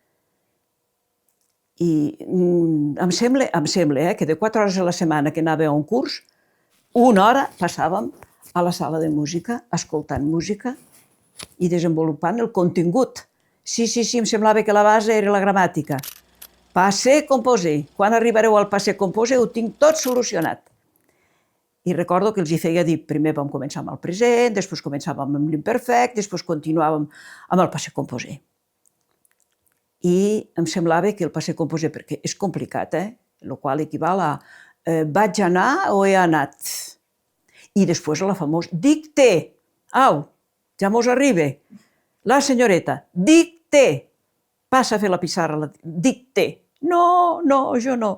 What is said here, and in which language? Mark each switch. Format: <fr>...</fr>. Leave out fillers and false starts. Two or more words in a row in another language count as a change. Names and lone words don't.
<ca>I em sembla que de 4 hores a la setmana que anava a un curs, 1 hora passàvem a la sala de música, escoltant música i desenvolupant el contingut. Sí, em semblava que la base era la gramàtica.</ca> <fr>Passé composé.</fr> <ca>Quan arribareu al</ca> <fr>passé composé</fr> <ca>ho tinc tot solucionat. I recordo que els hi feia dir, primer vam començar amb el present, després començàvem amb l'imperfecte, després continuàvem amb el</ca> <fr>passé composé.</fr> <ca>I em semblava que el</ca> <fr>passé composé,</fr> <ca>perquè és complicat, el qual equival a vaig anar o he anat. I després la famosa dicté. Au, ja mos arriba. La senyoreta, dicté. Passa a fer la pissarra, dicté. No, jo no.</ca>